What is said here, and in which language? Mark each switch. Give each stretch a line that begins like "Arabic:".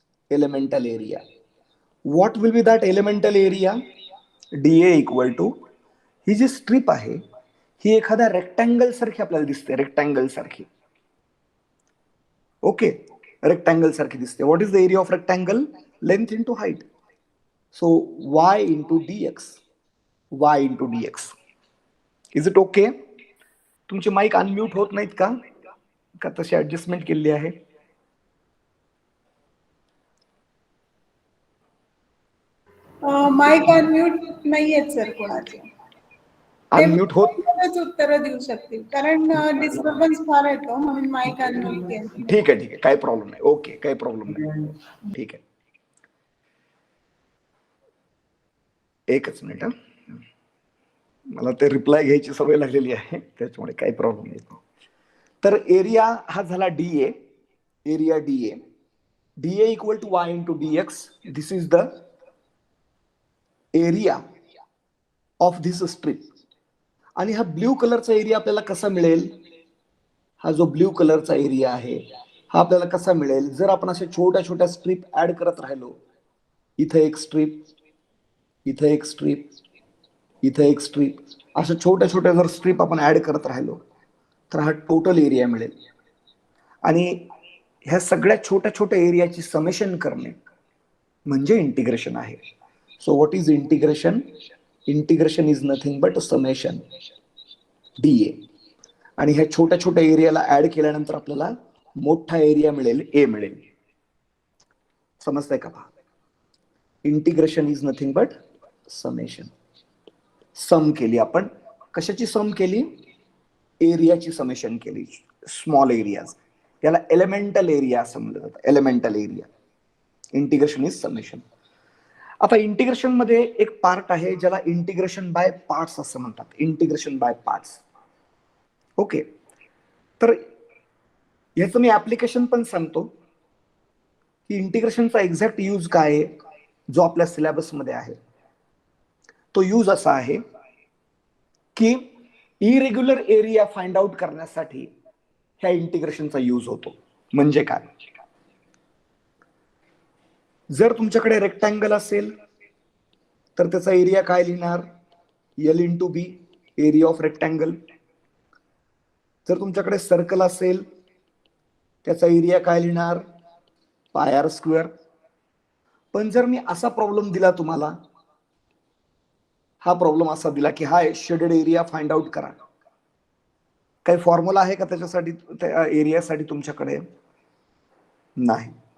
English: Elemental area. What will be that elemental area? dA equal to,
Marathi: he G strip आहे ही एखाद्या rectangle सारखी आपल्याला दिसते, रेक्टँगल सारखी.
English: okay, rectangle
Marathi: सारखी दिसते.
English: What is the area of rectangle? Length into height. So y into dx, y into dx. Is it okay?
Marathi: तुमचे mic unmute होत नाहीत का? का तशी ऍडजस्टमेंट केली आहे? माईक अनम्यूट नाहीयेत सर कोणाचे. अनम्यूट होत? उत्तर देऊ शकतील कारण डिस्टर्बन्स फार येतो म्हणून माईक अनम्यूट केलं. ठीक आहे, ठीक आहे, काही प्रॉब्लेम नाही. ओके, काही प्रॉब्लेम नाही. ठीक आहे, एकच मिनिट. मला ते रिप्लाय घ्यायची सवय लागलेली आहे त्याच्यामुळे काही प्रॉब्लेम नाही. तर एरिया हा झाला DA, area DA equal to Y into dx.
English: This is the area of this strip.
Marathi: आणि हा ब्ल्यू कलरचा एरिया आपल्याला कसा मिळेल? हा जो ब्ल्यू कलरचा एरिया आहे हा आपल्याला कसा मिळेल? जर आपण अशा छोट्या छोट्या स्ट्रिप ऍड करत राहिलो, इथे एक स्ट्रिप, इथे एक स्ट्रिप, इथे एक स्ट्रिप, अशा छोट्या छोट्या जर स्ट्रिप आपण ऍड करत राहिलो तर हा टोटल एरिया मिळेल. आणि ह्या सगळ्या छोट्या छोट्या एरियाची समेशन करणे म्हणजे इंटिग्रेशन आहे.
English: So what is integration? Integration is nothing but summation d A.
Marathi: आणि ह्या छोट्या छोट्या एरियाला ऍड केल्यानंतर आपल्याला मोठा एरिया मिळेल, ए मिळेल. समजतंय का? पहा,
English: Integration is nothing but summation.
Marathi: सम केली आपण. कशाची सम केली? एरियाची समेशन केली. स्मॉल एरियाज, याला एलिमेंटल एरिया असं म्हणलं जातं. Elemental area.
English: Integration is summation.
Marathi: आता इंटिग्रेशन मध्ये एक पार्ट आहे ज्याला इंटिग्रेशन बाय पार्ट्स असं म्हणतात.
English: Integration by parts.
Marathi: ओके, तर याचं मी ऍप्लिकेशन पण सांगतो की इंटिग्रेशनचा एक्झॅक्ट यूज काय आहे, जो आपल्या सिलेबस मध्ये आहे. तो यूज असा आहे की इरेग्युलर एरिया फाइंड आउट करण्यासाठी ह्या इंटिग्रेशनचा यूज होतो. म्हणजे काय? जर तुमच्याकडे रेक्टँगल असेल तर त्याचा एरिया काय लिहिणार?
English: L into B, area of rectangle.
Marathi: जर तुमच्याकडे सर्कल असेल त्याचा एरिया काय लिहिणार? पाय आर स्क्वेअर. पण जर मी असा प्रॉब्लेम दिला तुम्हाला, हा प्रॉब्लेम असा दिला की हा शेडेड एरिया फाइंड आउट करा, काही फॉर्म्युला आहे का त्याच्यासाठी, त्या एरियासाठी तुमच्याकडे? नाही.